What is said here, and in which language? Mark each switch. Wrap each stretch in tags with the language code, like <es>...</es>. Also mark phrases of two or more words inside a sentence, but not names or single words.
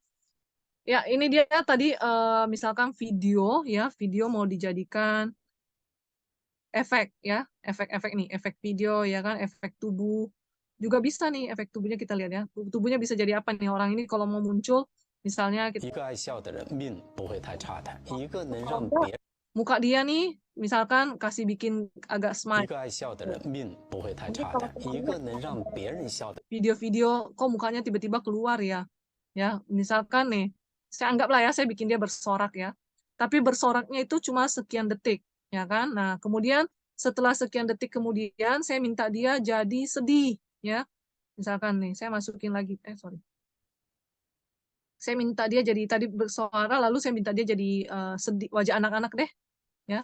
<id>Ya, ini dia tadi misalkan video ya, video mau dijadikan efek ya, efek-efek nih, efek video ya kan, efek tubuh. Juga bisa nih efek tubuhnya kita lihat ya. Tubuhnya bisa jadi apa nih orang ini kalau mau muncul, misalnya</id> <zh>一个爱笑的人命不会太差的，一个能让</zh> <id>kita</id> <zh>别</zh> <id>muka dia nih, misalkan kasih bikin agak</id> <zh>一</zh> <id>smile.</id> <zh>个爱笑的人命不会太</zh> <id>Nanti</id> <zh>差</zh> <id>kalau</id> <zh>的，一个能让别人笑的，</zh> <id>video-video kok mukanya tiba-tiba keluar ya. Ya, misalkan nih, saya anggaplah ya saya bikin dia bersorak ya. Tapi bersoraknya itu cuma sekian detik, ya kan? Nah, kemudian setelah sekian detik kemudian saya minta dia jadi sedih, ya. Misalkan nih, saya masukin lagi, sorry. Saya minta dia jadi tadi bersuara, lalu saya minta dia jadi sedih, wajah anak-anak deh, ya.</id>